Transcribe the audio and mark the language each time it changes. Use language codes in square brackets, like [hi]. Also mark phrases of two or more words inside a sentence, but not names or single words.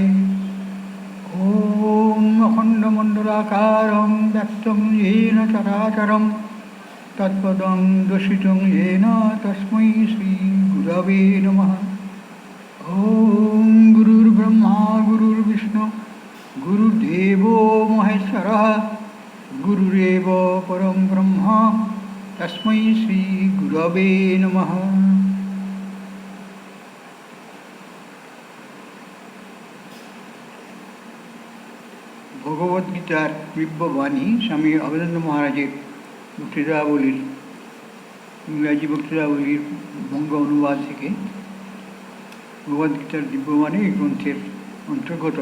[sa] ॐ अखण्डमण्डलाकारं व्यक्तं येन चराचरं तत्पदं दर्शितं येन तस्मै श्रीगुरवे नमः। ॐ गुरुर्ब्रह्मा गुरुर्विष्णु गुरुर्देवो महेश्वरः गुरुरेव परं ब्रह्म तस्मै श्रीगुरवे नमः। [bn] ভগবদ্গীতার দিব্যবাণী স্বামী অবধানন্দ মহারাজের বক্তৃতাবলীর ইংরাজি বক্তৃতাবলীর বঙ্গ অনুবাদ থেকে ভগবদ্গীতার দিব্যবাণী এই গ্রন্থের অন্তর্গত।